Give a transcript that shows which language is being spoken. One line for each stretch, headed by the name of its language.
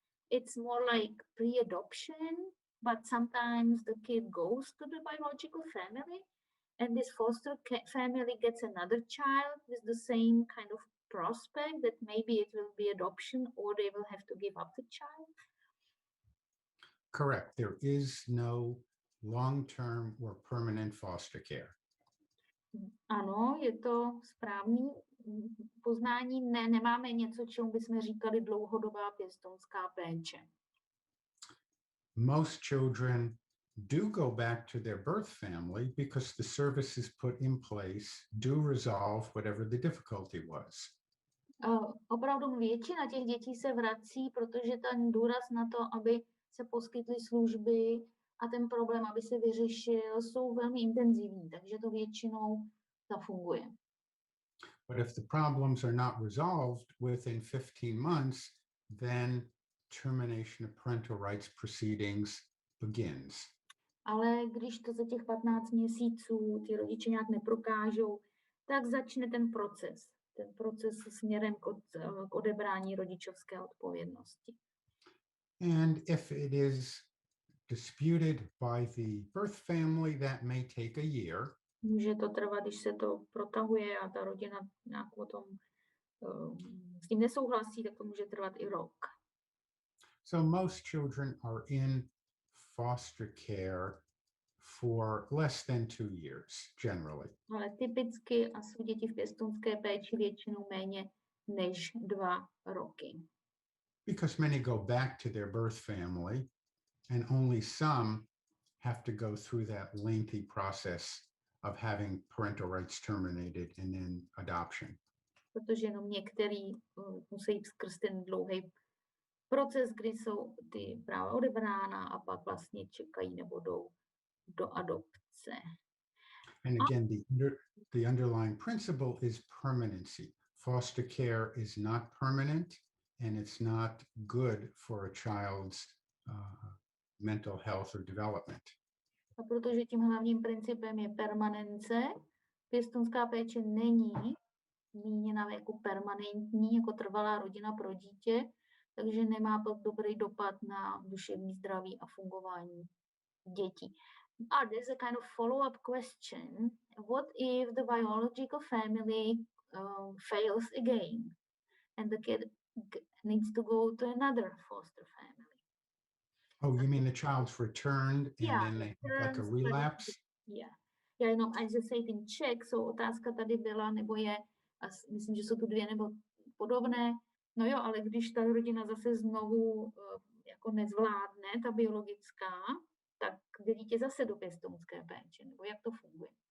English: It's more like pre-adoption, but sometimes the kid goes to the biological family and this foster family gets another child with the same kind of prospect that maybe it will be adoption or they will have to give up the child? Correct. There is no long-term or permanent foster care.
Czech: Ano, je to správný poznání. Nemáme něco, čemu bychom říkali dlouhodobá pěstounská péče.
English: Most children do go back to their birth family because the services put in place do resolve whatever the difficulty was.
Czech: Opravdu většina těch dětí se vrací, protože ten důraz na to, aby se poskytly služby a ten problém, aby se vyřešil, jsou velmi intenzivní, takže to většinou zafunguje.
English: But if the problems are not resolved within 15 months, then termination of parental rights proceedings begins.
Czech: Ale když to za těch 15 měsíců ty rodiče nějak neprokážou, tak začne ten proces směrem k odebrání rodičovské odpovědnosti.
English: And if it is disputed by the birth family, that may take a year.
Czech: Může to trvat, když se to protahuje a ta rodina nějak o tom s tím nesouhlasí, tak to může trvat i rok.
English: So most children are in foster care for less than 2 years, generally.
Czech: Ale typicky a jsou děti v pěstounské péči většinou méně než 2 roky.
English: Because many go back to their birth family, and only some have to go through that lengthy process of having parental rights terminated and then adoption.
Czech: Protože jenom některý musí jít skrz ten dlouhý proces, kdy jsou ty práva odebrána a pak vlastně čekají nebo jdou do adopce.
English: And again, the underlying principle is permanency. Foster care is not permanent, and it's not good for a child's mental health or development.
Czech: A protože tím hlavním principem je permanence, pěstounská péče není míněna jako permanentní, jako trvalá rodina pro dítě, takže nemá to dobrý dopad na duševní zdraví a fungování dětí.
English: And there's a kind of follow-up question. What if the biological family fails again and the kid needs to go to another foster family? Oh, you mean the child's returned and then they have like a relapse? Yeah.
Czech: Já jenom, až se
English: in Czech, so
Czech: otázka tady byla, nebo je, a myslím, že jsou tu 2 nebo podobné, no jo, ale když ta rodina zase znovu jako nezvládne, ta biologická, tak jde dítě zase do pěstounské péče, nebo jak to funguje?